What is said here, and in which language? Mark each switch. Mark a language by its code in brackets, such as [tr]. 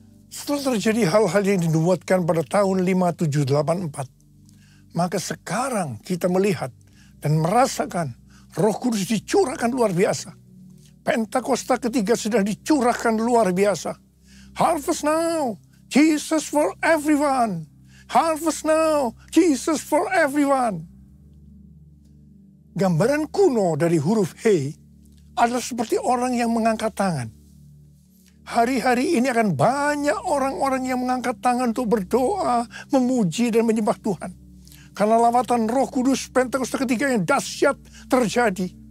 [id] Setelah terjadi hal-hal yang dinubuatkan pada tahun 5784, maka sekarang kita melihat dan merasakan Roh Kudus dicurahkan luar biasa. Pentakosta ketiga sedang dicurahkan luar biasa. [en] Harvest now, Jesus for everyone. Harvest now, Jesus for everyone. [id] Gambaran kuno dari huruf He adalah seperti orang yang mengangkat tangan. Hari-hari ini akan banyak orang-orang yang mengangkat tangan untuk berdoa, memuji dan menyembah Tuhan. Karena lawatan Roh Kudus Pentakosta ketiga yang dahsyat terjadi.